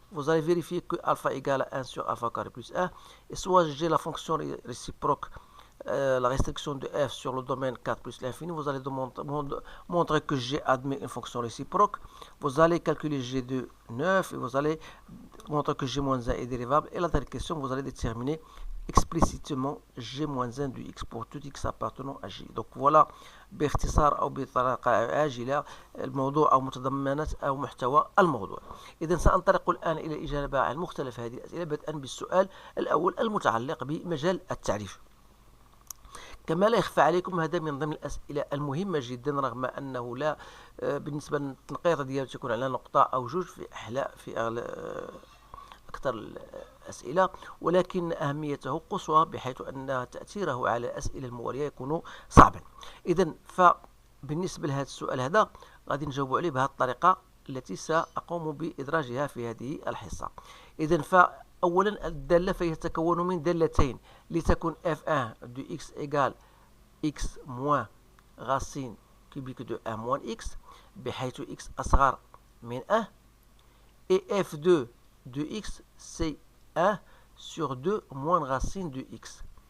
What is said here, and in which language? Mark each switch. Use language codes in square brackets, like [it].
[fr] Vous allez vérifier que alpha égale à 1 sur alpha carré plus 1. Et soit j'ai la fonction réciproque, la restriction de f sur le domaine 4 plus l'infini. Vous allez montrer que g admet une fonction réciproque. Vous allez calculer g de 9 et vous allez montrer que g-1 est dérivable. Et la dernière question, vous allez déterminer explicitement g-1 de x pour tout x appartenant à g. Donc voilà [ar] باختصار أو بطريقة عاجلة الموضوع أو متضمنات أو محتوى الموضوع. إذا سأنطلق الآن إلى الإجابة عن مختلف هذه الأسئلة، بدءا بالسؤال الأول المتعلق بمجال التعريف. كما لا يخفى عليكم، هذا من ضمن الأسئلة المهمة جدا، رغم أنه لا بالنسبة للتنقيط ديالو تكون على نقطة أو جوج في أكثر الأسئلة، ولكن أهميته قصوى بحيث أن تأثيره على الأسئلة الموالية يكون صعبا. إذا فبالنسبة لهذا السؤال هذا غادي نجاوب عليه بهذه الطريقة التي سأقوم بإدراجها في هذه الحصة. إذا فأولا الدالة فهي تتكون من دالتين، لتكون [fr] f1 de x égale x moins racine cubique de 1 moins x [ar] بحيث x أصغر من 1، [fr] et f2 de x c'est 1 sur 2 moins racine de x.